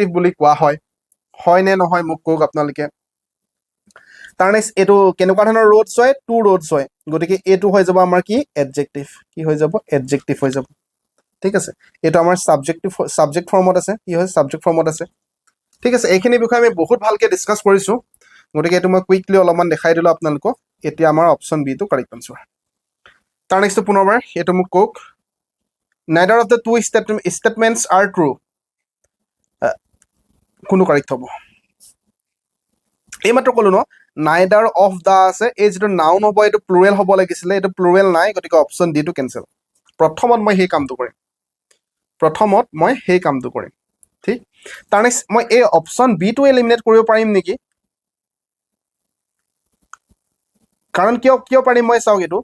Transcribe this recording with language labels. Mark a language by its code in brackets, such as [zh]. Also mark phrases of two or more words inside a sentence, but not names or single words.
[as] বুলি কোৱা হয় নে নহয় মোক কওক আপোনালোকে তাৰ নেক্সট এটো কেনেকুৱা ধৰণৰ ৰোডছ হয় [en] two roads [as] হয় গতিকে এটো হৈ যাব আমাৰ কি এডজেক্টিভ কি হৈ যাব এডজেক্টিভ হৈ যাব ঠিক আছে এটো আমাৰ [en] subject formত [as] আছে কি হয় [en] subject formত [as] আছে ঠিক আছে এইখিনি বিষয় আমি বহুত ভালকে ডিসকাস কৰিছো গতিকে এটো মই কুইকলি অলপমান দেখাই দিলো আপোনালোকক এতিয়া আমাৰ [en] option B [as] টো [en] correct answer [as] তাৰ নেক্সট পুনৰবাৰ এটো মোক কক [en] neither of the two statements are true [as] কোনটো কাৰেক্ট হ'ব এই মাত্ৰ কলো ন [en] neither of the [as] আছে এই যেটো নাউন হ'ব এটো প্লুৰেল হ'ব লাগিছিল এটো প্লুৰেল নাই গতিকে [en] option D [as] টো কেনসেল প্ৰথমত মই সেই কামটো কৰিম ঠিক তাৰ নেক্সট মই এই [en] option B [as] টো এলিমিনেট কৰিব পাৰিম নেকি কাৰণ কিয় পাৰিম মই চাওক এটো